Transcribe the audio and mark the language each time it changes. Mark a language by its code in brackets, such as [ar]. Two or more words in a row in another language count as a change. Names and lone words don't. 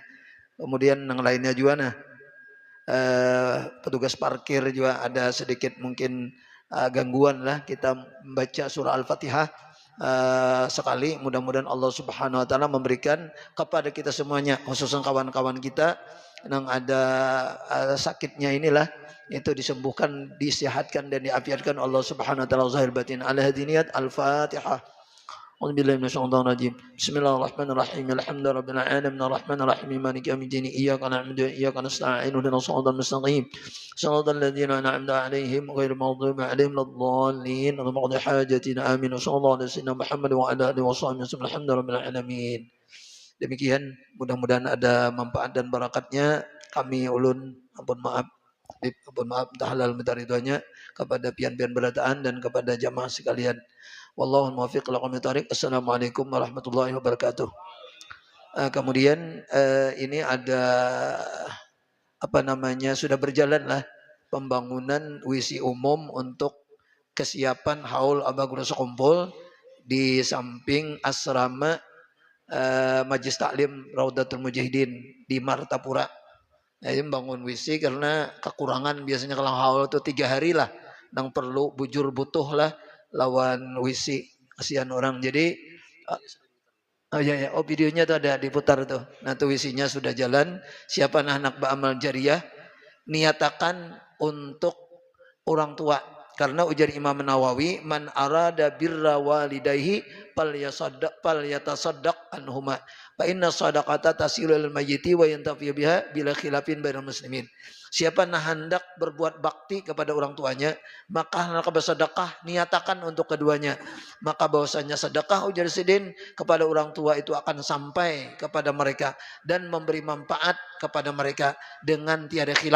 [id] Kemudian nang lainnya juga petugas parkir juga ada sedikit mungkin gangguan lah. Kita membaca surah Al-Fatihah sekali, mudah-mudahan Allah [ar] سبحانه وتعالى [id] memberikan kepada kita semuanya, khususnya kawan-kawan kita yang ada sakitnya inilah, itu disembuhkan, disihatkan dan diafiatkan Allah [ar] سبحانه وتعالى [id] zahir batin. [ar] على هذه النية Al-Fatihah. أعوذ بالله من الشيطان الرجيم بسم الله الرحمن الرحيم الحمد لله رب العالمين الرحمن الرحيم مالك يوم الدين إياك نعبد وإياك نستعين اهدنا الصراط المستقيم صراط الذين أنعمت عليهم غير المغضوب عليهم ولا الضالين اللهم اقض حاجتنا آمين وصلى الله على سيدنا محمد وعلى آله وصحبه وسلم الحمد لله رب العالمين. [id] Demikian, mudah-mudahan ada manfaat dan barakatnya. [bjn] Kami ulun ampun maaf minta halal minta ridhonya kepada pian-pian berataan dan kepada jamaah sekalian. [ar] والله الموفق إلى أقوم الطريق السلام عليكم ورحمة الله وبركاته. [id] Kemudian ini ada sudah berjalan lah pembangunan WC umum untuk kesiapan haul Abagura Sekumpul di samping asrama Majlis Taklim Raudatul Mujahidin di Martapura. [bjn] Jadi bangun WC karena kekurangan biasanya kalau haul itu 3 hari lah, yang perlu bujur butuh lah lawan WC, kasihan orang. [id] Jadi videonya tuh ada diputar tuh. Nah tuh WC-nya sudah jalan. Siapa anak beramal jariah, niatakan untuk orang tua. Karena ujar Imam Nawawi, [ar] من أراد بر والديه فليتصدق عنهما. فإن الصدقة تصل الميت وينتفع بها بلا خلاف بين المسلمين. [id] Siapa nah hendak berbuat bakti kepada orang tuanya, maka hendak bersedekah, niatakan untuk keduanya. Maka bahwasanya sedekah ujar sidin kepada orang tua itu akan sampai kepada mereka dan memberi manfaat kepada mereka dengan tiada khilaf.